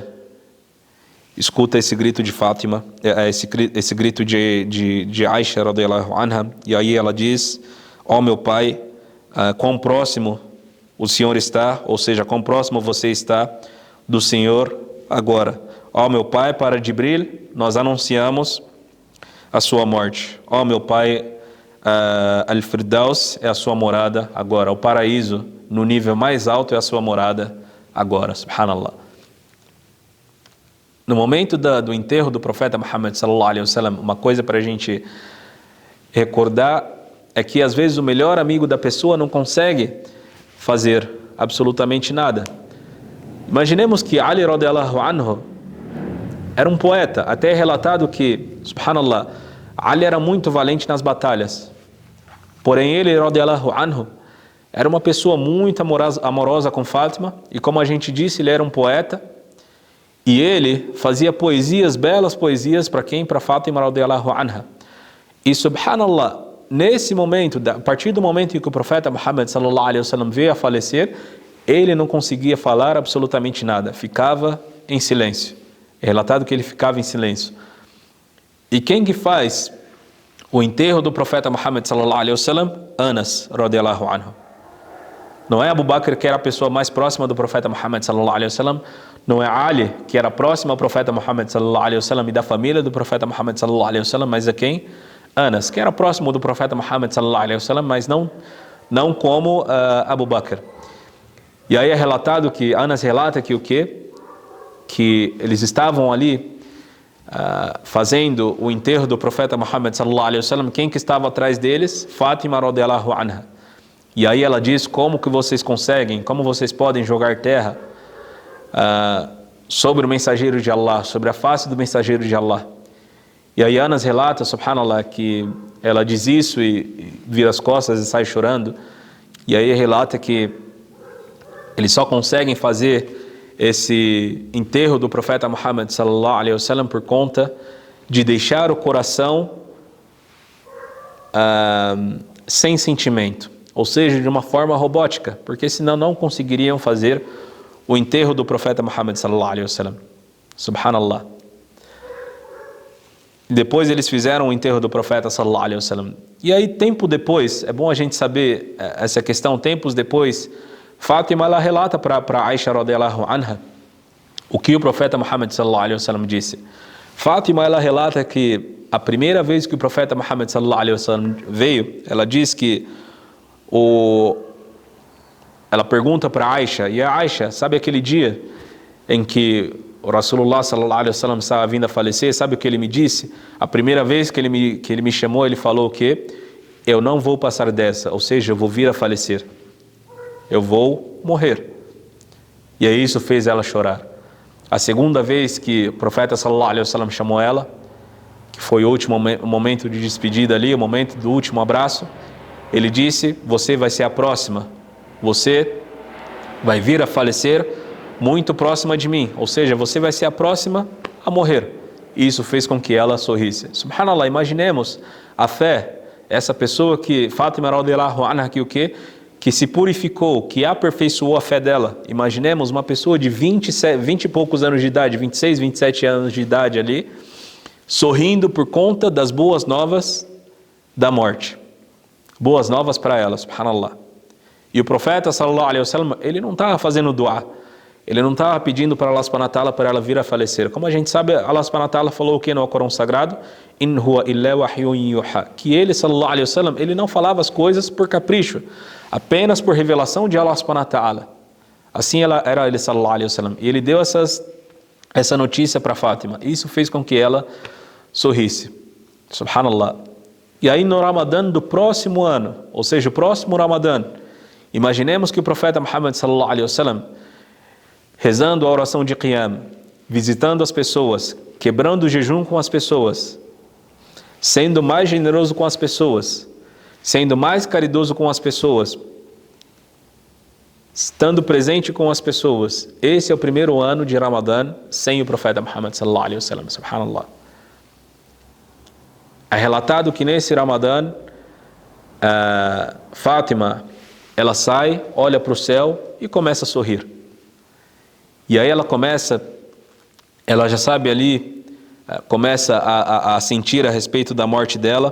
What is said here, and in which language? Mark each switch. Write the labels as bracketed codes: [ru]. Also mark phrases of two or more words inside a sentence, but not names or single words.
[pt] Escuta esse grito de Fátima, esse grito de Aisha [ar] رضي الله عنها, [pt] e aí ela diz: ó meu pai, quão próximo o Senhor está, ou seja, quão próximo você está do Senhor agora. Ó meu pai, para Jibril, nós anunciamos a sua morte. Ó meu pai, Al-Firdaus é a sua morada agora. O paraíso, no nível mais alto, é a sua morada agora, subhanallah. No momento do enterro do profeta Muhammad [ar] صلى الله عليه وسلم, [pt] uma coisa para a gente recordar é que às vezes o melhor amigo da pessoa não consegue fazer absolutamente nada. Imaginemos que Ali [ar] رضي الله عنه [pt] era um poeta, até é relatado que, subhanallah, Ali era muito valente nas batalhas. Porém ele, [ar] رضي الله عنه, [pt] era uma pessoa muito amorosa com Fátima, e como a gente disse, ele era um poeta. E ele fazia poesias, belas poesias, para quem? Para Fátima [ar] رضي الله عنها. [pt] E subhanallah, nesse momento, a partir do momento em que o profeta Muhammad [ar] صلى الله عليه وسلم [pt] veio a falecer, ele não conseguia falar absolutamente nada, ficava em silêncio. É relatado que ele ficava em silêncio. E quem que faz o enterro do profeta Muhammad [ar] صلى الله عليه وسلم? Anas رضي الله عنه. [pt] Não é Abu Bakr, que era a pessoa mais próxima do profeta Muhammad [ar] صلى الله عليه وسلم, [pt] não é Ali, que era próximo ao profeta Muhammad [ar] صلى الله عليه وسلم [pt] e da família do profeta Muhammad [ar] صلى الله عليه وسلم, [pt] mas é quem? Anas, que era próximo do profeta Muhammad [ar] صلى الله عليه وسلم, [pt] mas não como Abu Bakr. E aí é relatado que Anas relata que o quê? Que eles estavam ali fazendo o enterro do profeta Muhammad [ar] صلى الله عليه وسلم. [pt] Quem que estava atrás deles? [ar] Fátima رضي الله عنها. [pt] E aí ela diz: como que vocês conseguem, como vocês podem jogar terra sobre o mensageiro de Allah, sobre a face do mensageiro de Allah? E aí Anas relata, subhanallah, que ela diz isso e vira as costas e sai chorando. E aí relata que eles só conseguem fazer esse enterro do profeta Muhammad [ar] صلى الله عليه وسلم [pt] por conta de deixar o coração sem sentimento, ou seja, de uma forma robótica, porque senão não conseguiriam fazer o enterro do profeta Muhammad [ar] صلى الله عليه وسلم. [pt] Subhanallah. Depois eles fizeram o enterro do profeta [ar] صلى الله عليه وسلم. [pt] E aí, tempo depois, é bom a gente saber essa questão, tempos depois, Fátima, ela relata para Aisha [ar] رضي الله عنها [pt] o que o profeta Muhammad [ar] صلى الله عليه وسلم [pt] disse. Fátima, ela relata que a primeira vez que o profeta Muhammad [ar] صلى الله عليه وسلم [pt] veio, ela diz que ela pergunta para Aisha: e a Aisha, sabe aquele dia em que o [ar] رسول الله صلى الله عليه وسلم [pt] estava vindo a falecer? Sabe o que ele me disse? A primeira vez que ele me chamou, ele falou o quê? eu não vou passar dessa, ou seja, eu vou vir a falecer. Eu vou morrer. E aí isso fez ela chorar. A segunda vez que o profeta [ar] صلى الله عليه وسلم [pt] chamou ela, que foi o último momento de despedida ali, o momento do último abraço, ele disse: você vai ser a próxima, você vai vir a falecer muito próxima de mim, ou seja, você vai ser a próxima a morrer. E isso fez com que ela sorrisse. Subhanallah, imaginemos a fé, essa pessoa que, Fátima [ar] رضي الله عنها, [pt] que o quê? Que se purificou, que aperfeiçoou a fé dela. Imaginemos uma pessoa de 20 e poucos anos de idade, 26, 27 anos de idade ali, sorrindo por conta das boas novas da morte. Boas novas para ela, subhanallah. E o profeta, [ar] صلى الله عليه وسلم, [pt] ele não estava fazendo dua. Ele não estava pedindo para [ar] الله سبحانه وتعالى [pt] para ela vir a falecer. Como a gente sabe, [ar] الله سبحانه وتعالى [pt] falou o que no Alcorão Sagrado? [ar] إن هو إلا وحي يوحى. [pt] Que ele, [ar] صلى الله عليه وسلم, [pt] ele não falava as coisas por capricho, apenas por revelação de [ar] الله سبحانه وتعالى. [pt] Assim era ele, [ar] صلى الله عليه وسلم. [pt] E ele deu essa notícia para Fátima. Isso fez com que ela sorrisse. Subhanallah. E aí no Ramadã do próximo ano, ou seja, o próximo Ramadã, imaginemos que o profeta Muhammad [ar] صلى الله عليه وسلم, [pt] rezando a oração de Qiyam, visitando as pessoas, quebrando o jejum com as pessoas, sendo mais generoso com as pessoas, sendo mais caridoso com as pessoas, estando presente com as pessoas. Esse é o primeiro ano de Ramadã sem o profeta Muhammad [ar] صلى الله عليه وسلم, [pt] subhanallah. É relatado que nesse Ramadã, Fátima, ela sai, olha para o céu e começa a sorrir. E aí ela já sabe ali, começa a sentir a respeito da morte dela.